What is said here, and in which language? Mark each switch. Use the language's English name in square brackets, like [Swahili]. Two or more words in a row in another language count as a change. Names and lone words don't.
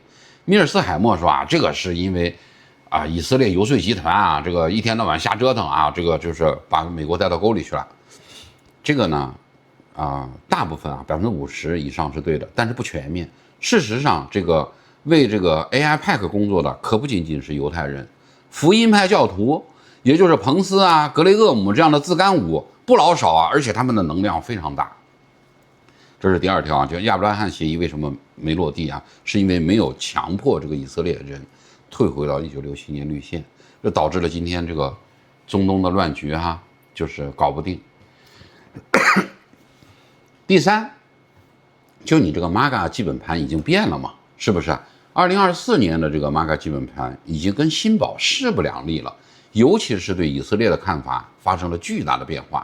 [Chinese] 米爾斯海默說啊，這個是因為以色列游說集團啊，這個一天到晚瞎折騰啊，這個就是把美國帶到溝裡去了。這個呢，大部分50%以上是对的，但是不全面。事實上，這個為這個 AIPAC 工作的可不僅僅是猶太人，福音派教徒，也就是彭斯啊、格雷厄姆這樣的自干五不老少啊，而且他們的能量非常大。這是第二條啊，就亞伯拉罕協議為什麼沒落地啊？是因為沒有強迫这個以色列人退回到1967年綠線，這導致了今天這個中東的亂局就是搞不定。第三，就你這個 MAGA 基本盤已經變了嘛，是不是？2024年的這個 MAGA 基本盤已經跟新保勢不兩立了，尤其是對以色列的看法發生了巨大的變化。